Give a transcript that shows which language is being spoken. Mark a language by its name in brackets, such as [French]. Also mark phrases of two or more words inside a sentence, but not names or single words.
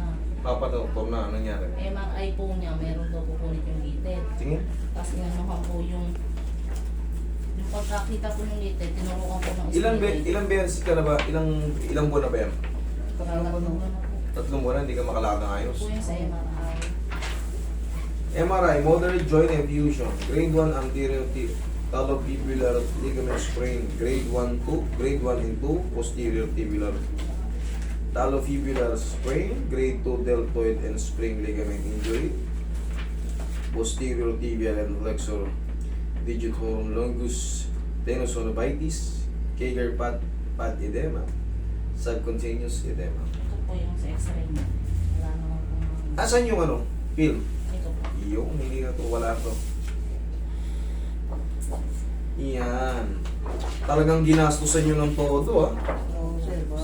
[Filipino] Doktor na, anong nangyari? MRI po niya, meron daw pupunit yung litid. Tingin? Tapos inanuhan po yung pagkakita po ng litid, tinurukan po ng Ilang beses ka na ba? Ilang buwan na ba yan? Tatlong buwan na po. 3 buwan na, hindi ka makalakad ng ayos. Po yung sa MRI. [English] MRI, moderate joint effusion. Grade 1 anterior talofibular ligament sprain. Grade 1 and 2 posterior tibular talofibular sprain. Grade 2 deltoid and spring ligament injury. Posterior tibial and flexor digitorum longus tenosynovitis. Kager pad edema. Subcutaneous edema. [Filipino] Ito po yung sa x-ray niya. Wala naman po. Asan yung film? Ito po. Yung hindi na to, wala to. Yan. Talagang ginastusan nyo ng todo, ah. Oo, sir, ba?